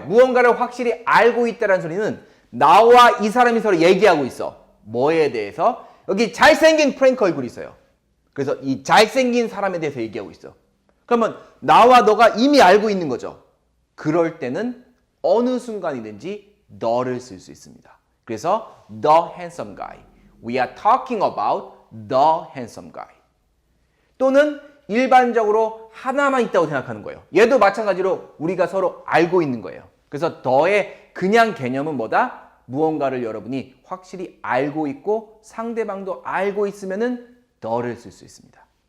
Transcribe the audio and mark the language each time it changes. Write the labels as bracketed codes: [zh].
[ko] 무언가를 확실히 알고 있다는 소리는 나와 이 사람이 서로 얘기하고 있어. 뭐에 대해서? 여기 잘생긴 프랭크 얼굴이 있어요. 그래서 이 잘생긴 사람에 대해서 얘기하고 있어. 그러면 나와 너가 이미 알고 있는 거죠. 그럴 때는 어느 순간이든지 너를 쓸 수 있습니다. 그래서 [en] the handsome guy. We are talking about the handsome guy. [ko] 또는 일반적으로 하나만 있다고 생각하는 거예요. 얘도 마찬가지로 우리가 서로 알고 있는 거예요. 그래서 더의 그냥 개념은 뭐다? 무언가를 여러분이 확실히 알고 있고 상대방도 알고 있으면은 더를 쓸 수 있습니다.